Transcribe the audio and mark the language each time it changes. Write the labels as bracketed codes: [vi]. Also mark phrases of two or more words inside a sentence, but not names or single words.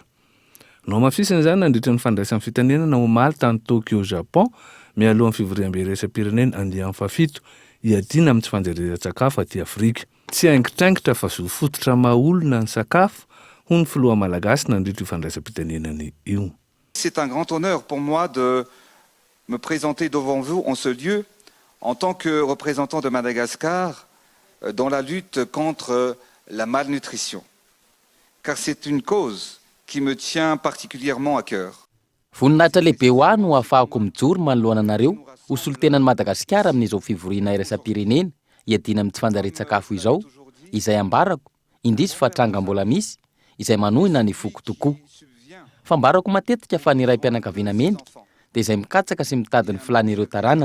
[mg] No mafisana izany nandritra ny fandraisany fitenenana omaly tany Tokyo Japon mialohan'ny fivoriam-be iraisam-pirenena andian'ny fafito hiadina amin'ny tsy fanjarian-tsakafo aty Afrika. Tsy haingitraingitra fa zo fototra maha-olona ny sakafo ho ny filoha Malagasy nandritra io fandraisam-pitenenana io. [fr] C'est un grand honneur pour moi de me présenter devant vous en ce lieu en tant que représentant de Madagascar dans la lutte contre la malnutrition, car c'est une cause qui me tient particulièrement à cœur. [mg] Voninahitra lehibe ho ahy no ahafahako mijoro manoloana anareo ho solotenan'i Madagasikara amin'izao fivoriana iraisam-pirenena hiadina amin'ny tsy fanjarian-tsakafo izao, izay ambarako indrisy fa tranga mbola misy izay manohina ny foko tokoa. Fambarako matetika fa ny raim-pianakaviana mendrika dia izay mikatsaka sy mitady ny filan'ireo taranany.